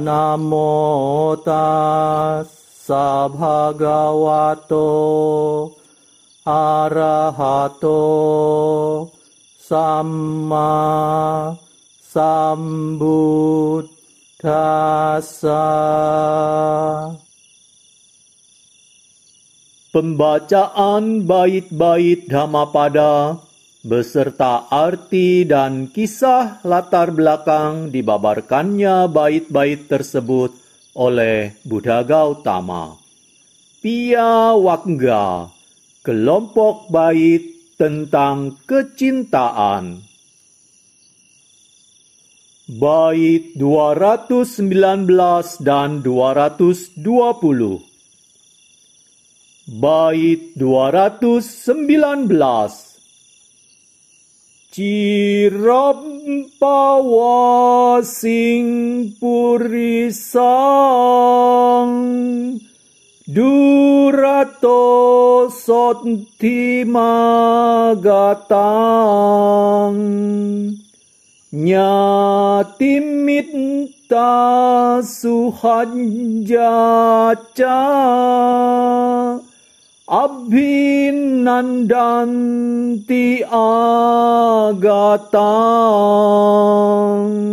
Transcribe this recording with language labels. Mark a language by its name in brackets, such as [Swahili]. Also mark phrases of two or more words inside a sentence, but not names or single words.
[Pali] Namo tassa bhagavato arahato samma sambuddhassa. [Indonesian] Pembacaan bait-bait Dhammapada beserta arti dan kisah latar belakang dibabarkannya bait-bait tersebut oleh Buddha Gautama. Piawakga, kelompok bait tentang kecintaan. Bait 219 dan 220. Bait 219. [Pali] Cirampawasing purisang durato sottimagatang nyatimita suhajjaca abhinandanti agatang.